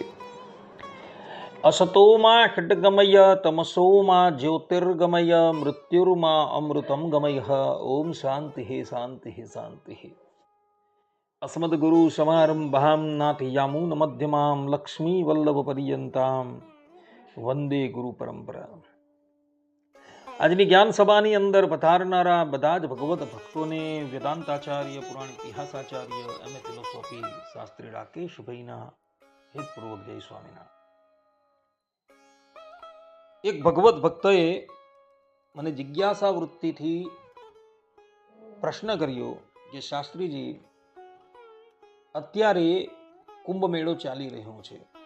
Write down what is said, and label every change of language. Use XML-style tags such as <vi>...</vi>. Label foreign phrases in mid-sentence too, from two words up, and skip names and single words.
<sa>असतो मा खड्गमय तमसो मा ज्योतिर्गमय मृत्युर्मा अमृतं गमयः। ओम शान्तिः शान्तिः शान्तिः। अस्मद्गुरु समारम्भां नाथयामुनमध्यमां लक्ष्मीवल्लभपर्यन्तां वन्दे गुरु परंपरा।</sa> <gu>આજની જ્ઞાન સભાની અંદર પધારનારા બધા જ ભગવત ભક્તોને વેદાંતાચાર્ય પુરાણ ઇતિહાસાચાર્ય</gu> <en>MA philosophy</en> <gu>શાસ્ત્રી રાકેશભાઈના હેતપૂર્વક જય સ્વામિનારાયણ। એક ભગવત ભક્તએ મને જિજ્ઞાસા વૃત્તિથી પ્રશ્ન કર્યો કે શાસ્ત્રીજી, અત્યારે કુંભ મેળો ચાલી રહ્યો છે</gu>